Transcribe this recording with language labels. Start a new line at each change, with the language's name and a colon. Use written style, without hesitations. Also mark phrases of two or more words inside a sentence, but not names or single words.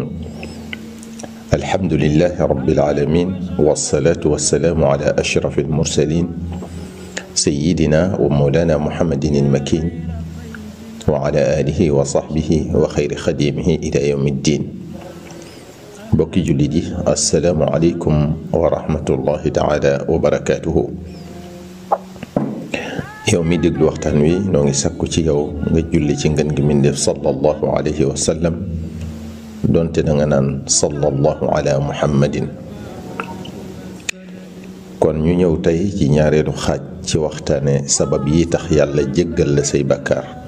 Arabic: الحمد لله رب العالمين، والصلاة والسلام على أشرف المرسلين سيدنا ومولانا محمد المكين وعلى آله وصحبه وخير خديمه إلى يوم الدين.
Wolof: mbokki jullit,
Arabic: السلام عليكم ورحمة الله تعالى وبركاته.
Wolof: yow mi déglu waxtaan wi noo ngi sakku ci yow nga julli ci ngën gi min def
Arabic: صلى الله عليه وسلم,
Wolof: donte da nga naan
Arabic: صلى الله على محمد.
Wolof: kon ñu ñëw tey ci ñaareelu xaaj ci waxtaane sabab yi tax yàlla jéggal la say bakkaar.